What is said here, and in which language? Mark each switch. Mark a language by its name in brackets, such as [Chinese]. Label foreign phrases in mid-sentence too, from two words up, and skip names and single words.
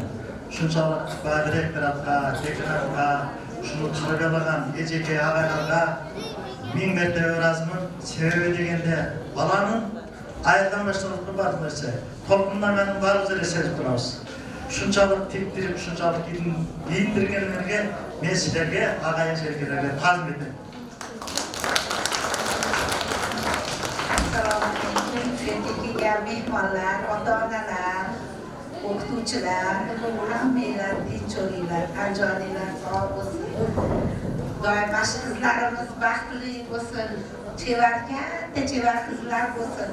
[Kyrgyz] Ушунчалык баягы ректоратка, деканатка, ушуну тарбиялаган эжеке агайларга миң мертебе ыраазымын. Себеби дегенде баланын айылдан башталып бар нерсе, толкунданганын баарыбыз эле сезип турабыз. Ушунчалык типтирип, ушунчалык кийиндиргендерге мен силерге, агай эжекелерге таазим этем. [Uzbek] Mehmonlar, ota-onalar, o'qituvchilar, ammiylar, tincholilar, anjonilar sog' bo'lsin. Doim mana shu qizlarimiz baxtli bo'lsin, chevar qizlar bo'lsin.